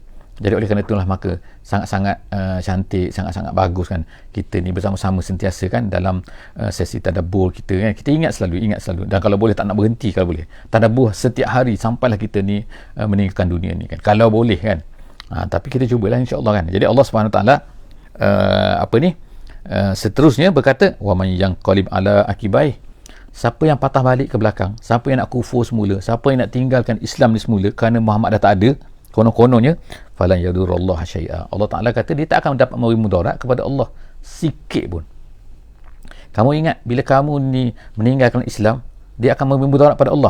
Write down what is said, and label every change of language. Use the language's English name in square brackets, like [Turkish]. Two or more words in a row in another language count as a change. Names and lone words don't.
[Malay] Jadi oleh kerana itulah maka sangat-sangat cantik, sangat-sangat bagus kan kita ni bersama-sama sentiasa kan dalam sesi tadabbur kita kan. Kita ingat selalu, dan kalau boleh tak nak berhenti, kalau boleh tadabbur setiap hari sampailah kita ni meninggalkan dunia ni kan, kalau boleh kan. Tapi kita cubalah [Arabic] إن شاء الله [Malay] kan. Jadi [Arabic] الله سبحانه وتعالى [Malay] seterusnya berkata, [Arabic] ومن ينقلب على عقبيه, [Malay] siapa yang patah balik ke belakang, siapa yang nak kufur semula, siapa yang nak tinggalkan Islam ni semula kerana Muhammad dah tak ada, konon-kononnya [Arabic] فلن يضر الله شيئا, الله تعالى [Malay] kata dia tak akan dapat memberi mudarat kepada Allah sikit pun. Kamu ingat bila kamu ni meninggalkan Islam, dia akan memberi mudarat pada Allah?